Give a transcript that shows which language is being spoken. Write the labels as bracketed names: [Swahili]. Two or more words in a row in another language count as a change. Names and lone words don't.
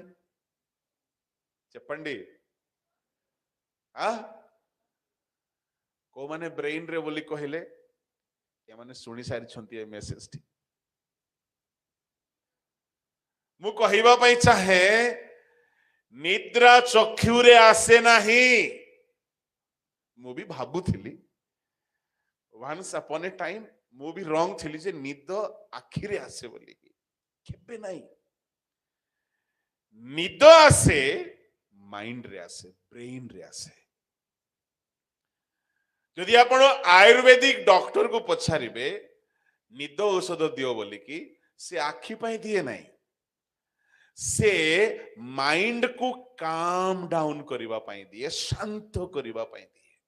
[Odia] చెప్పండి। କୋଉମାନେ ବ୍ରେନ ରେ ବୋଲି କହିଲେ? ଏମାନେ ଶୁଣି ସାରିଛନ୍ତି ଏ ମେସେଜ ଟି। ମୁଁ କହିବା ପାଇଁ ଚାହେଁ, ନିଦ୍ରା ଚକ୍ଷୁରେ ଆସେ ନାହିଁ। ମୁଁ ବି ଭାବୁଥିଲି [English] once upon a time, [Odia] ମୁଁ ବି ରଙ୍ଗ ଥିଲି ଯେ ନିଦ ଆଖିରେ ଆସେ ବୋଲି। କେବେ ନାହିଁ। ନିଦ ଆସେ ମାଇଣ୍ଡ ରେ ଆସେ, ବ୍ରେନ ରେ ଆସେ। ଯଦି ଆପଣ [English] ayurvedic doctor [Odia] କୁ ପଚାରିବେ ନିଦ ଔଷଧ ଦିଅ ବୋଲିକି, ସେ ଆଖି ପାଇଁ ଦିଏ ନାହିଁ, ସେ ମାଇଣ୍ଡ କୁ [English] calm down [Odia] କରିବା ପାଇଁ ଦିଏ, ଶାନ୍ତ କରିବା ପାଇଁ ଦିଏ।